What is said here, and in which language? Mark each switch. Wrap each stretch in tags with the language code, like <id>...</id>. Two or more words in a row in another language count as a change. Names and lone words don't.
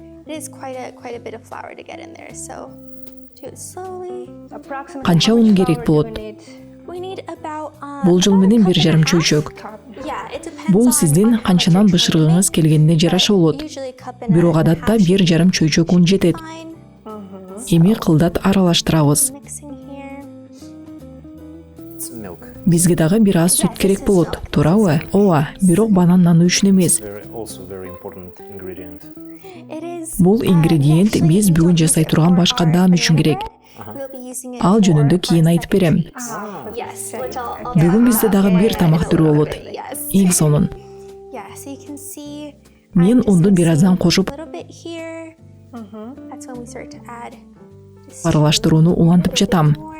<ky>Канча ун керек болот? Бул жыл менен 1,5 чөйчөк. Бул сиздин канчанан бышыргыңыз келгенине жараша болот. Бирок адатта 1,5 чөйчөк ун жетет. Эми кылдат аралаштырабыз.</ky> <en>it's milk.</en> <ky>Бизге дагы бир аз сүт керек болот, туурабы? Ооба, бирок банан наны үчүн эмес.</ky> <en>Also very important ingredient.</en> <ky>Бул ингредиент биз бүгүн жасай турган башка даам үчүн керек. Ал жөнүндө кийин айтып берем. Бүгүн бизде дагы бир тамак түрү болот. Эң сонун. Мен унду бир аздан кошуп, аралаштырууну улантып жатам.</ky>